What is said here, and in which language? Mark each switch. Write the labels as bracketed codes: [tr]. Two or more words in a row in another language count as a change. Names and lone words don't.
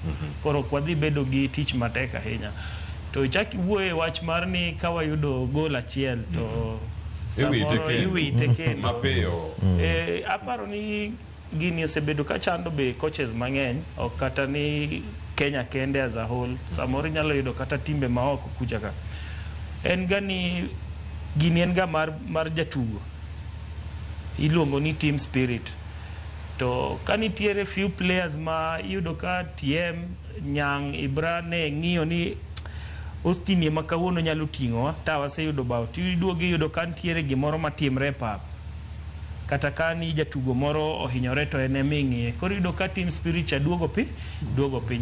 [luo] Koro kwadhi bedo gi tich matek ahinya. To chaki wuoye wach mar ni kawa yudo gol achiel to iwi teken mapeyo. Aparo ni gini osebedo ka chando be coaches mang'eny, ok kata ni Kenya kende [en] as a whole, [luo] samoro nyalo yudo kata timbe maoko kucha ka. En gani gini en ga mar jatugo iluongo ni [en] team spirit. [luo] To kanitiere [en] few players [luo] ma yudo ka TM Nyang' Ibra ne ng'iyo ni Austin ema kawuono nyalo ting'owa ta waseyudo bao, tiduogi yudo ka nitiere gimoro matimre pap kata ka ni jatugo moro ohinyore to en eming'iye, koro yudo ka [en] team spirit [luo] cha duogo piny.